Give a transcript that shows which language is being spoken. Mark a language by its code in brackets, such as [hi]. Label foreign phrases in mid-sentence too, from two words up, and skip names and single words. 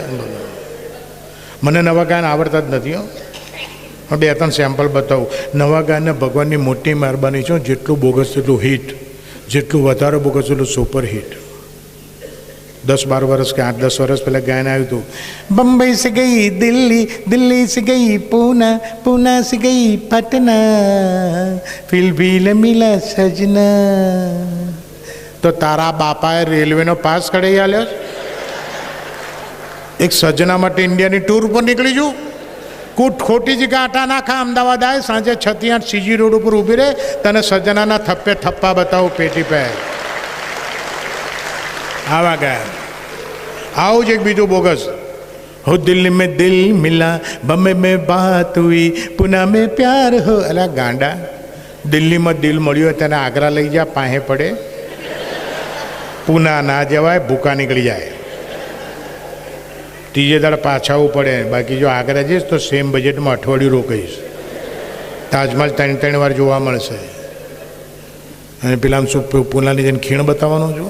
[gu] મને નવા ગાયન આવડતા જ નથી હો. 2-3 સેમ્પલ બતાવું. નવા ગાયને ભગવાનની મોટી મહેરબાની છે. જેટલું બોગસ એટલું હિટ, જેટલું વધારે બોગસ એટલું [en] super hit. [gu] 10-12 વર્ષ કે 8-10 વર્ષ પહેલાં ગાયન આવ્યું હતું, [hi] बम्बई से गई दिल्ली, दिल्ली से गई पूना, पूना से गई पटना, फिर भी न मिला सजना. [gu] તો તારા બાપાએ રેલવેનો પાસ કઢાઈ આલ્યો. એક સજના માટે ઇન્ડિયાની ટૂર ઉપર નીકળી છું. ખોટી જગ્યા આટા નાખા, અમદાવાદ આવે, સાંજે 6 થી 8 CG રોડ ઉપર ઊભી રહે, તને સજનાના થપ્પે થપ્પા બતાવું પેટી પે. આવા ગયા. આવું જ એક બીજું બોગસ, [hi] हो दिल्ली में दिल मिला, बम्बे में बात हुई, पुणे में प्यार हो. [gu] અલા ગાંડા, દિલ્હીમાં દિલ મળ્યું તેને આગ્રા લઈ જા, પાસે પડે. પૂના ના જવાય, ભૂકા નીકળી જાય. ત્રીજે દાડે પાછાવું પડે. બાકી જો આગ્રા જઈશ તો સેમ બજેટમાં અઠવાડિયું રોકાઈશ. તાજમહલ 3 વાર જોવા મળશે. અને પેલા શું પૂનાની જઈને ખીણ બતાવવાનો છું?